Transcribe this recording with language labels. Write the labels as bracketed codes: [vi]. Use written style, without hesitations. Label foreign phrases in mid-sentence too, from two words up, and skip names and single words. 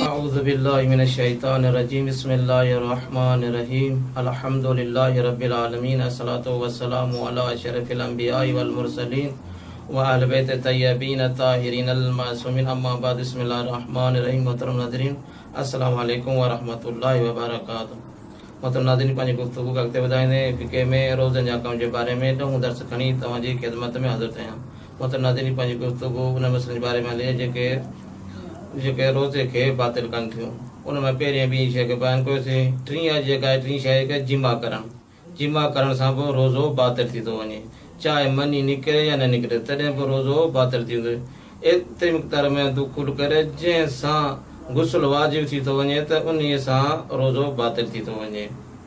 [ar] أعوذ بالله من الشيطان الرجيم بسم الله الرحمن الرحيم الحمد لله رب العالمين الصلاة والسلام على أشرف الأنبياء والمرسلين وأهل بيت الطيبين الطاهرين المعصومين أما بعد بسم الله الرحمن الرحيم [sd] محترم नाज़रीन [ar] السلام عليكم ورحمة الله وبركاته [sd] मोहतरम नाज़रीन पंहिंजी गुफ़्तगू खे अॻिते वधाईंदे फ़िक़े में रोज़नि जा कम जे बारे में ॾहों दर्स खणी तव्हांजी ख़िदमत में हाज़िर थिया मोहतरम नाज़रीन पंहिंजी गुफ़्तगू उन मसइले जे बारे में हले जेके रोज़े खे बातिल कनि थियूं उन में पहिरीं ॿी शइ खे बयानु कयोसीं टीं शइ खे जिमा करण सां पोइ रोज़ो बातिल थी थो वञे चाहे मनी निकिरे या न निकिरे तॾहिं बि रोज़ो बातिल थी वेंदो एतिरी मिक़दार में दुखुल करे जंहिंसां गुस्ल वाजिब थी थो वञे त उन सां रोज़ो बातिल थी थो वञे ऐं